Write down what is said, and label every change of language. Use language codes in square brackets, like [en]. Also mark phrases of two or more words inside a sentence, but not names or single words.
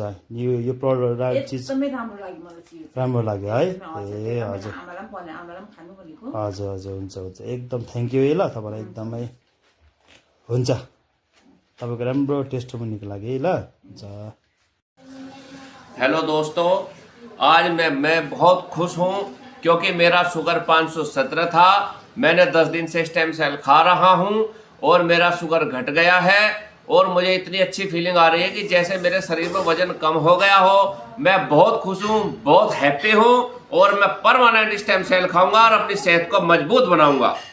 [ne] यो प्रडक्ट चिज एकदमै राम्रो लाग्यो मलाई चिज, राम्रो लाग्यो है। ए हजुर आमालाई पनि आमालाई पनि खानु भनेको। हजुर हजुर, हुन्छ एकदम [en] thank you [ne] है ल तपाईँलाई, एकदमै हुन्छ। तपाईँको राम्रो टेस्ट पनि निको लाग्यो है ल, हुन्छ। [hi] हेलो दोस्तों, आज मैं बहुत खुश हूँ क्योंकि मेरा शुगर 517 था। मैंने 10 दिन से [en] stem cell [hi] खा रहा हूँ और मेरा शुगर घट गया है और मुझे इतनी अच्छी फीलिंग आ रही है कि जैसे मेरे शरीर में वजन कम हो गया हो। मैं बहुत खुश हूँ, बहुत हैप्पी हूँ और मैं परमानेंट [en] stem cell [hi] खाऊंगा और अपनी सेहत को मजबूत बनाऊंगा।